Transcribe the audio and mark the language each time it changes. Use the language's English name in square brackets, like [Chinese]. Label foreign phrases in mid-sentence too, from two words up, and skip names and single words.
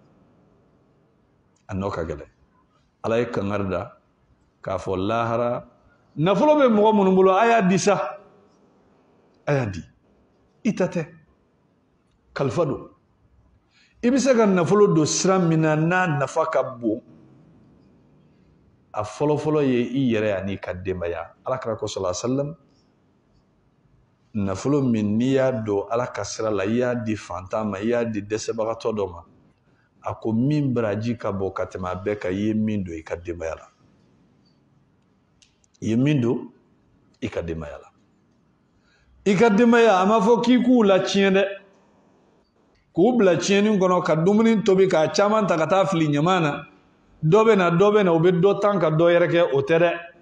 [Bambara] a nɔ ka gɛlɛn ala ye kangari da k'a fɔ lahara nafolo bɛ mɔgɔ minnu bolo a y'a di sa a y'a di i ta tɛ kalifa don i bɛ se ka nafolo don sira min na n'a nafa ka bon a fɔlɔfɔlɔ ye i yɛrɛ yan'i ka denbaya alakira ko [Arabic] صلى الله عليه وسلم [Bambara] nafolo min n'i y'a don ala ka sira la i y'a di fantan ma i y'a di dɛsɛbagatɔ dɔ ma a ko min baraji ka bɔ ka tɛmɛ a bɛɛ kan i ye min don i ka denbaya la i ye min don i ka denbaya la i ka denbaya a ma fɔ k'i k'u la tiɲɛ dɛ k'u bila tiɲɛni kɔnɔ ka dumuni tobi k'a caman ta ka taa fili ɲama na dɔ bɛ na u bɛ dɔ tan ka dɔ yɛrɛ kɛ o tɛ dɛ